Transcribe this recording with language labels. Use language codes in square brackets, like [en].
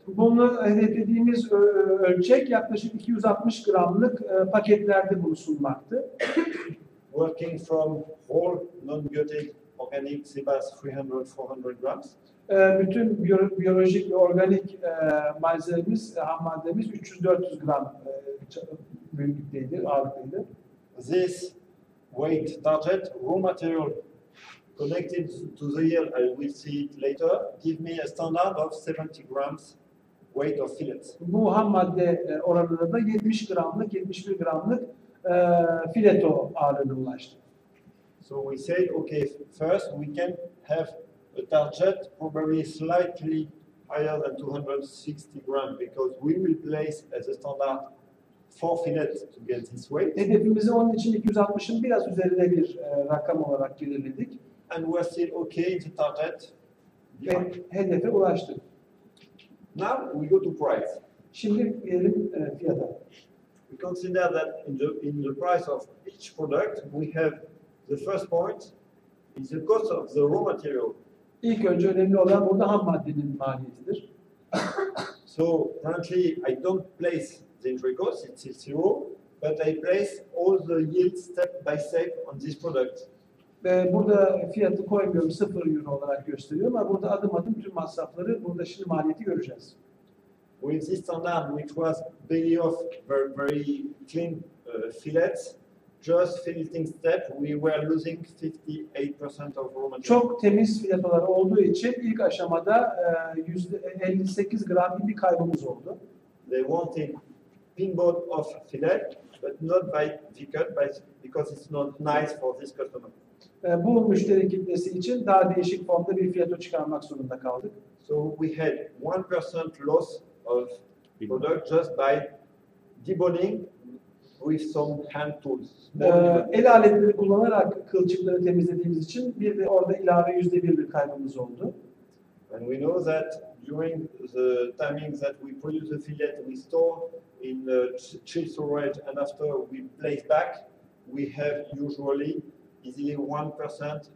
[tr] Bunu hedeflediğimiz ölçek yaklaşık 260 gramlık paketlerde bulunmaktı. [en] Working from whole non-biotic organic CBAS 300-400 grams. [tr] Bütün biyolojik ve organik malzememiz, ham maddemiz 300-400 gram büyüklükteydi, ağırlıktaydı. [en] This weight target, raw material connected to the yield, I will see it later, give me a standard of 70 grams weight of fillets. [tr] Bu ham madde oranında da 70 gramlık, 71 gramlık fileto ağırlığına ulaştı. [en] So we said, okay, first we can have a target probably slightly higher than 260 grams because we will place as a standard 4 fillets to get this weight. [tr] Hedefimizi onun için 260'ın biraz üzerinde bir rakam olarak belirledik. [en] And we are still okay in the target. [tr] Ve hedefe ulaştık. [en] Now we go to price. [tr] Şimdi gelelim fiyata. [en] We consider that in the price of each product, we have the first point is the cost of the raw material. [tr] İlk önce önemli olan burada ham maddenin maliyetidir. [en] So currently I don't place the entry cost, it's zero. but I place all the yield step by step on this product. [tr] Burada fiyatı koymuyorum, 0 euro olarak gösteriyorum ama burada adım adım tüm masrafları, burada şimdi maliyeti göreceğiz. [en] With this standard, which was belly off, very, very clean fillets, just filleting step, we were losing 58% of raw material. [tr] Çok temiz filetolar olduğu için ilk aşamada %58 gram bir kaybımız oldu. [en] They wanted pinboard off fillet, but not by cut, because it's not nice for this customer. [tr] Bu müşteri kitlesi için daha değişik formda bir fileto çıkarmak zorunda kaldık. [en] So we had 1% loss of product just by deboning with some hand tools. [tr] El aletleri kullanarak kılçıkları temizlediğimiz için bir de orada ilave %1 bir kaybımız oldu. [en] And we know that during the timing that we produce the fillet, we store in chill storage, and after we place back, we have usually easily 1%.